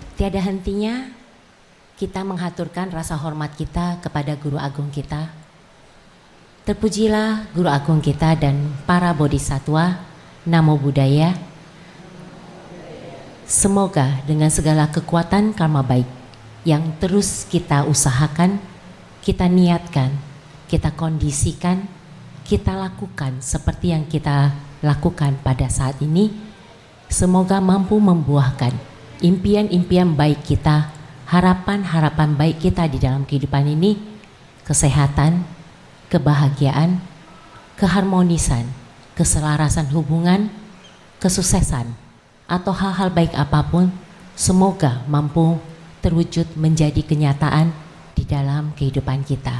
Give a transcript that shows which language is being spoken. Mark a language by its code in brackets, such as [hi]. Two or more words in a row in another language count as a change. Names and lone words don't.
[id] Tiada hentinya kita menghaturkan rasa hormat kita kepada Guru Agung kita. Terpujilah Guru Agung kita dan para bodhisatwa. [pi] Namo Buddhaya. [id] Semoga dengan segala kekuatan karma baik yang terus kita usahakan, kita niatkan, kita kondisikan, kita lakukan seperti yang kita lakukan pada saat ini, semoga mampu membuahkan impian-impian baik kita, harapan-harapan baik kita di dalam kehidupan ini, kesehatan, kebahagiaan, keharmonisan, keselarasan hubungan, kesuksesan, atau hal-hal baik apapun, semoga mampu terwujud menjadi kenyataan di dalam kehidupan kita.